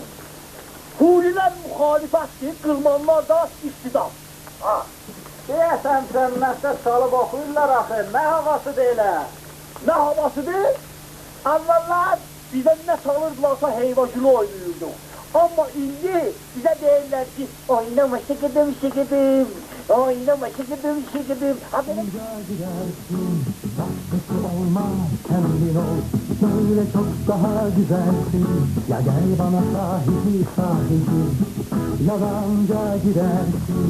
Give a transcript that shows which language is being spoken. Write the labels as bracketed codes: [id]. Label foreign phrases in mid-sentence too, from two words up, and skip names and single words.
[az] hurilər müxalifətdir, qılmanlar da iktidar. Ha. Deyəsən cənnətdə salıb oxuyurlar axı, nə havasıdır elə? Nə havasıdır? Əvvəllər bizə nə çalırdılarsa heyvacılı oynayırdı. Amma indi bizə deyirlər ki, [tr] oynama şıkıdım şıkıdım, oynama şıkıdım şıkıdım. Amca girersin, başkası olmaz, kendin ol. Böyle çok daha güzelsin. Ya gel bana sahibi sahibi, ya da amca gidersin.